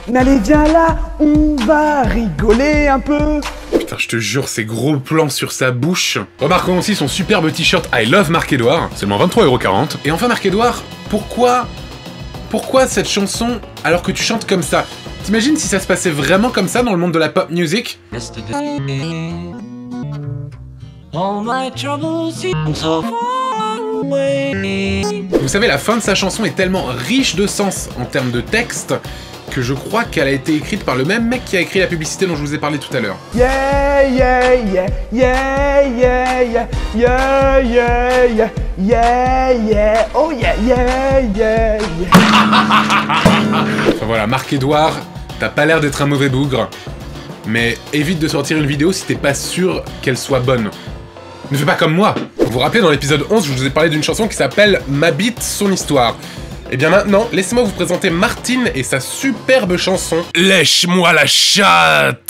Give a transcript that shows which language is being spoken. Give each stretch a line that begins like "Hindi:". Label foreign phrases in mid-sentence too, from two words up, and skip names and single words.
French: Allez, viens là, on va rigoler un peu. Putain, je te jure, ces gros plans sur sa bouche. Remarquons aussi son superbe t-shirt I Love Marc-Edouard, seulement 23,40 €. Et enfin, Marc-Edouard, pourquoi cette chanson alors que tu chantes comme ça? T'imagines si ça se passait vraiment comme ça dans le monde de la
English: pop music? All my troubles seem so far away.
French: Vous savez, la fin de sa chanson est tellement riche de sens en termes de texte que je crois qu'elle a été écrite par le même mec qui a écrit la publicité dont je vous ai parlé tout à l'heure.
English: Yeah, yeah, yeah, yeah, yeah, yeah, yeah, yeah, yeah, yeah, yeah, oh yeah, yeah, yeah, yeah.
French: Enfin voilà, Marc-Edouard, t'as pas l'air d'être un mauvais bougre, mais évite de sortir une vidéo si t'es pas sûr qu'elle soit bonne. Ne fais pas comme moi. Vous vous rappelez, dans l'épisode 11, je vous ai parlé d'une chanson qui s'appelle « Ma bite, son histoire ». Et bien maintenant, laissez-moi vous présenter Martine et sa superbe chanson « Lèche-moi la chatte ».